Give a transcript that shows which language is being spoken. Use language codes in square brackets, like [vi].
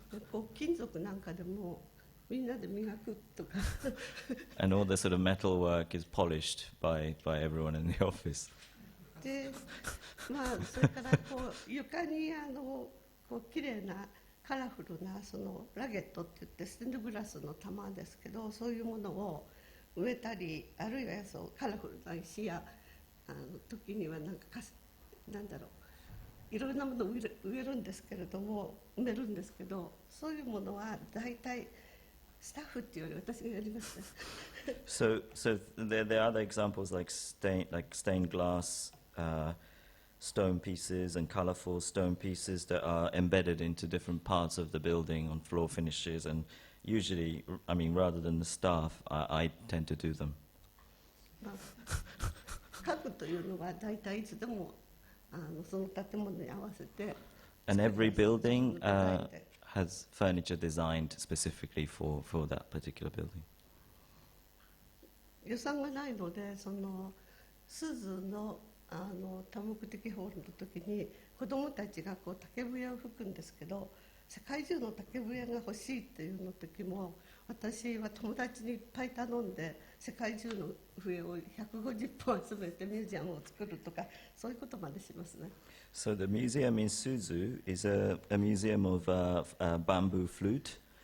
[ja] こう金属なんかでもみんなで磨くとか。 [en] And all the sort of metal work is polished by everyone in the office. [ja] で、まあそれからこう床にこう綺麗なカラフルなそのラゲットって言ってステンドグラスの玉ですけど、そういうものを植えたり、あるいはそうカラフルな石や時にはなんだろう、いろんなものを植えるんですけれども、埋めるんですけど、そういうものは大体スタッフっていうより私がやりますね。 [en] So there are other examples like stained glass stone pieces and colorful stone pieces that are embedded into different parts of the building on floor finishes, and usually, I mean, rather than the staff, I tend to do them. [ja] まあ、家具というのは大体いつでもその建物に合わせて [en] And every building [ja] 自分のデザインで [en] has furniture designed specifically for that particular building. [ja] 予算がないので、そのスズの多目的ホールの時に子どもたちがこう竹笛を吹くんですけど、世界中の竹笛が欲しいっていうの時も、私は友達にいっぱい頼んで世界中の笛を150本集めてミュージアムを作るとか、そういうことまでしますね。 [en] So the museum in Suzu is a museum of bamboo flute.